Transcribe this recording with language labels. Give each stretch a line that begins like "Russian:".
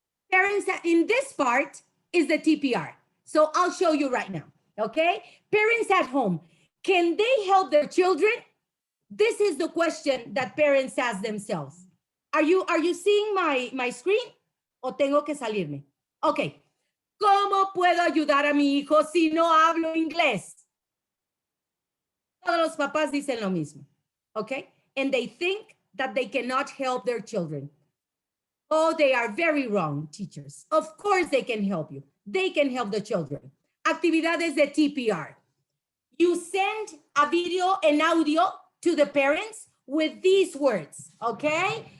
English: Parents, in this part is the TPR. So I'll show you right now, okay? Parents at home, can they help their children? This is the question that parents ask themselves. Are you seeing my screen?
Spanish: ¿O tengo que salirme? Okay. ¿Cómo puedo ayudar a mi hijo si no hablo inglés? Todos los papás dicen lo mismo, okay?
English: And they think that they cannot help their children. Oh, they are very wrong, teachers. Of course they can help you. They can help the children. Actividades de TPR. You send a video and audio to the parents with these words, okay?